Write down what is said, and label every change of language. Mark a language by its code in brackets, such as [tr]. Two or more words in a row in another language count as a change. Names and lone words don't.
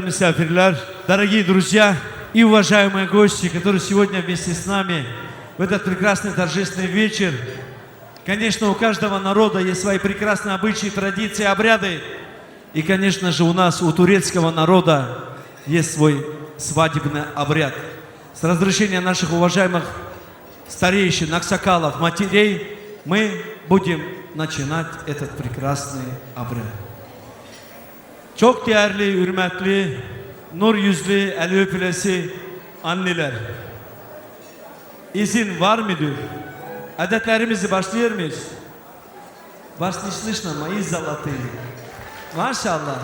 [tr] misafirler, [ru] дорогие друзья и уважаемые гости, которые сегодня вместе с нами в этот прекрасный торжественный вечер. Конечно, у каждого народа есть свои прекрасные обычаи, традиции, обряды. И, конечно же, у нас, у турецкого народа, есть свой свадебный обряд. С разрешения наших уважаемых старейшин, аксакалов, матерей, мы будем начинать этот прекраsный обряд. [tr] Çok değerli, hürmetli, nur yüzlü, eli öpülesi anneler. İzin var mıdır? Adetlerimizi başlıyor muyuz? Başlışlışla mı? İzzalatı. Maşallah.